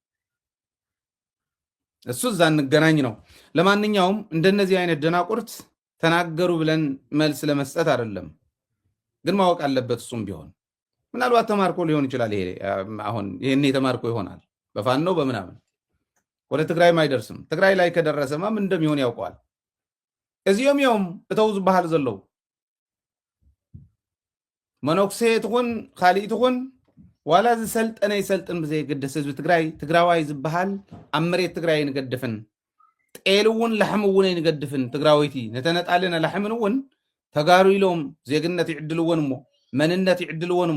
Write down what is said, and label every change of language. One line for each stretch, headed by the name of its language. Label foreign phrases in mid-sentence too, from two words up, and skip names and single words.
Amharic: እሱ እዛ እንገናኝ ነው። ለማንኛውም እንደነዚህ አይነት ደናቁርት ተናገሩ ብለን መልስ ለመስጠት አይደለም፣ ግን ማወቅ አለበት። እሱም ቢሆን ምናልባት ተማርኮ ሊሆን ይችላል። ይሄ አሁን ይሄን ተማርኮ ይሆናል በፋኖ በምናምን ወደ ትግራይም አይደርስም። ትግራይ ላይ ከደረሰማ ምን እንደሚሆን ያውቀዋል።
Tigrinya: እዚኦም እዮም እተው ዝበሃል ዘለው መነኩሴ ትኹን ካሊእ ትኹን ዋላ ዝሰልጠነ ይሰልጥን ብዘይግድስ ህዝቢ ትግራይ ትግራዋይ ዝበሃል ኣብ መሬት ትግራይ ንገድፍን ጤል እውን ላሕሚ እውን ኣይንገድፍን ትግራወይቲ ነተነጣለና ላሕምን እውን ተጋሩ ኢሎም ዜግነት ይዕድልዎን እሞ መንነት ይዕድልዎን እሞ